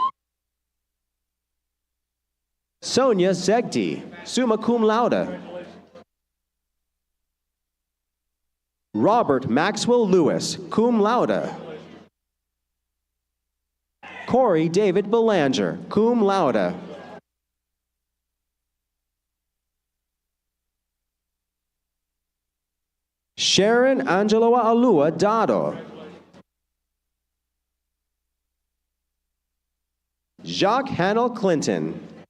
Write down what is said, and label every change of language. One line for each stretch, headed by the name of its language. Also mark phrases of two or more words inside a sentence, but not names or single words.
English: Sonia Zegdi,
Latin: summa cum laude.
English: Robert Maxwell Lewis,
Latin: cum laude.
English: Corey David Belanger,
Latin: cum laude.
English: Sharon Angela Alua Dado. Jacques Hannell Clinton.